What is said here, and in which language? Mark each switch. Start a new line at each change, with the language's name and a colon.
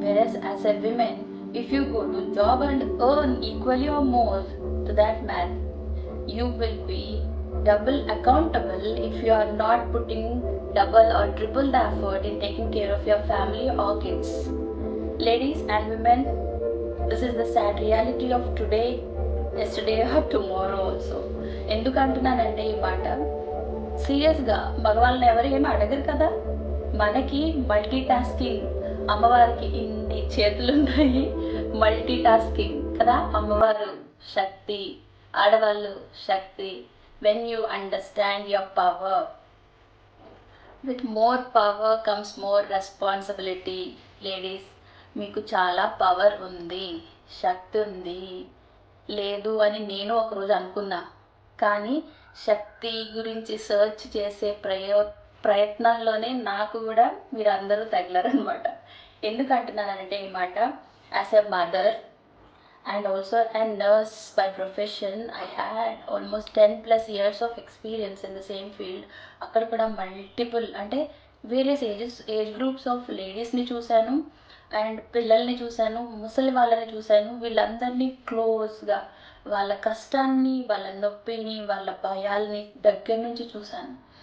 English: Whereas as a woman, if you go to job and earn equally or more to that man, you will be double accountable if you are not putting double or triple the effort in taking care of your family or kids. Ladies and women, this is the sad reality of today, yesterday or tomorrow also.
Telugu: ఎందుకు అంటున్నానంటే ఈ మాట, సీరియస్గా మగవాళ్ళని ఎవరు ఏమి అడగరు కదా. మనకి మల్టీ టాస్కింగ్, అమ్మవారికి ఇన్ని చేతులు ఉన్నాయి, మల్టీ టాస్కింగ్ కదా అమ్మవారు శక్తి, ఆడవాళ్ళు శక్తి.
English: When you understand your power, with more power comes more responsibility.
Telugu: Ladies, మీకు చాలా పవర్ ఉంది, శక్తి ఉంది. లేదు అని నేను ఒకరోజు అనుకున్నా, కానీ శక్తి గురించి సర్చ్ చేసే ప్రయత్నంలోనే నాకు కూడా మీరు అందరూ తగిలారనమాట. ఎందుకు అంటున్నానంటే ఈ మాట,
English: As a mother and also a nurse by profession, I had almost 10+ years of experience in the same field.
Telugu: అక్కడ కూడా మల్టిపుల్ అంటే
English: various age groups of లేడీస్ని
Telugu: చూశాను, అండ్ పిల్లల్ని చూశాను, ముసలి వాళ్ళని చూశాను. వీళ్ళందరినీ క్లోజ్గా వాళ్ళ కష్టాన్ని, వాళ్ళ నొప్పిని, వాళ్ళ భయాల్ని దగ్గర నుంచి చూశాను.